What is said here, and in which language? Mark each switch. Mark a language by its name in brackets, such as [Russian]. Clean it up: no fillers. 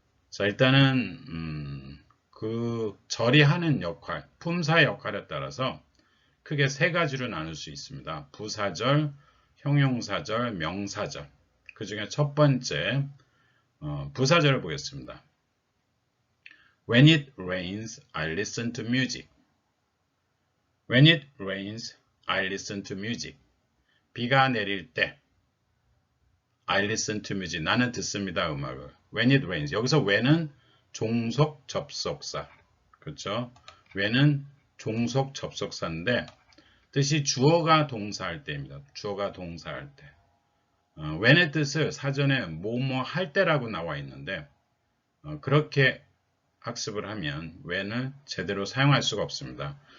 [Korean] 자, 일단은 그 절이 하는 역할, 품사의 역할에 따라서 크게 세 가지로 나눌 수 있습니다. 부사절, 형용사절, 명사절. 그 중에 첫 번째 부사절을 보겠습니다. [English] When it rains, I listen to music. When it rains, I listen to music. [Korean] 비가 내릴 때 [English] I listen to music. [Korean] 나는 듣습니다, 음악을. [English] When it rains. [Korean] 여기서 when은 종속 접속사. 그렇죠? when은 종속 접속사인데 뜻이 주어가 동사할 때입니다. 주어가 동사할 때. when의 뜻을 사전에 뭐뭐 할 때라고 나와 있는데 그렇게 학습을 하면 when을 제대로 사용할 수가 없습니다.